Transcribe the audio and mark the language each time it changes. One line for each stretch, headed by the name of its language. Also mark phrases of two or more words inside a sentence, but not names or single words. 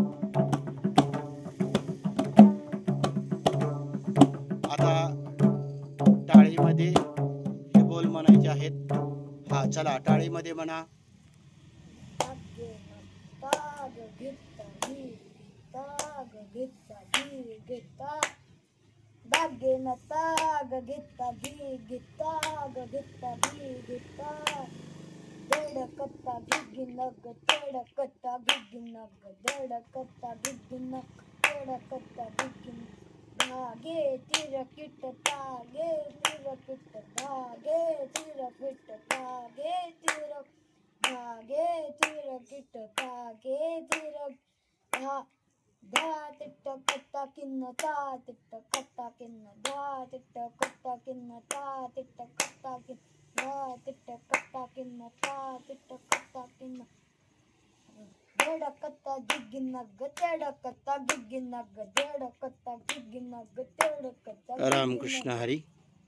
Marathi: आता टाळीमध्ये हे बोल म्हणायचे आहेत. हा चला टाळीमध्ये म्हणा. Bagena taga gitta gita deda katta giginag deda katta giginag deda katta giginag deda katta gigin dhage tira kitta tage tira kitta dhage tira kitta tage tira dhage tira kitta tage tira dha da titta katta kinna ta titta katta kinna da titta katta kinna ta titta katta kinna da titta katta kinna ta titta katta kinna deda katta giginag deda katta giginag deda katta giginag deda katta रामकृष्ण हरी.